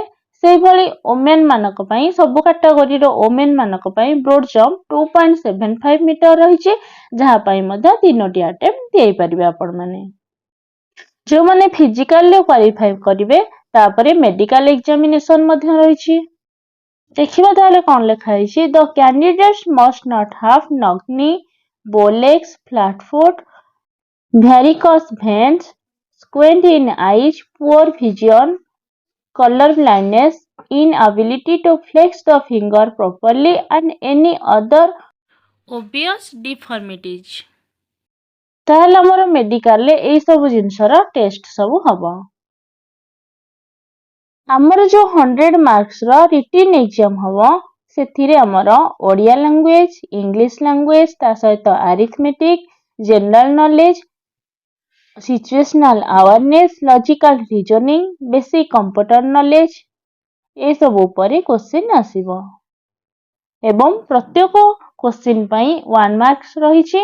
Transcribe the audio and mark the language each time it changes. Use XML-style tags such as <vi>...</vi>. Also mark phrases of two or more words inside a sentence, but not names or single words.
<or>ସେଇଭଳି ଓମେନ୍ ମାନଙ୍କ ପାଇଁ ସବୁ କାଟାଗୋରୀର ଓମେନ୍ ମାନଙ୍କ ପାଇଁ</or> <en>broad jump</en> <or>2.75 ମିଟର ରହିଛି, ଯାହା ପାଇଁ ମଧ୍ୟ 3ଟି ଆଟେମ୍ପ୍ଟ ଦେଇପାରିବେ ଆପଣମାନେ। ଯେଉଁମାନେ ଫିଜିକାଲରେ କ୍ୱାଲିଫାଇ କରିବେ ତାପରେ</or> <en>medical examination</en> <or>ମଧ୍ୟ ରହିଛି। ଦେଖିବା ତାହେଲେ କଣ ଲେଖା ହେଇଛି।</or> <en>the candidates must not have knock knee, bow legs, flat foot, varicose veins, squint in eyes, poor vision, color blindness, inability to flex the finger properly and any other obvious deformities।</en> <or>ତାହେଲେ ଆମର ମେଡିକାଲରେ ଏଇ ସବୁ ଜିନିଷର ଟେଷ୍ଟ ସବୁ ହବ। ଆମର ଯୋଉ 100 ମାର୍କସର</or> <en>written exam</en> <or>ହବ, ସେଥିରେ ଆମର</or> <en>Odia language, English language,</en> <or>ତା ସହିତ</or> <en>arithmetic, general knowledge, situational awareness, logical reasoning, basic computer knowledge</en> <or>ଏସବୁ ଉପରେ କ୍ୱେଶ୍ଚିନ୍ ଆସିବ ଏବଂ ପ୍ରତ୍ୟେକ କ୍ୱେଶ୍ଚିନ୍ ପାଇଁ 1 ମାର୍କସ ରହିଛି।</or>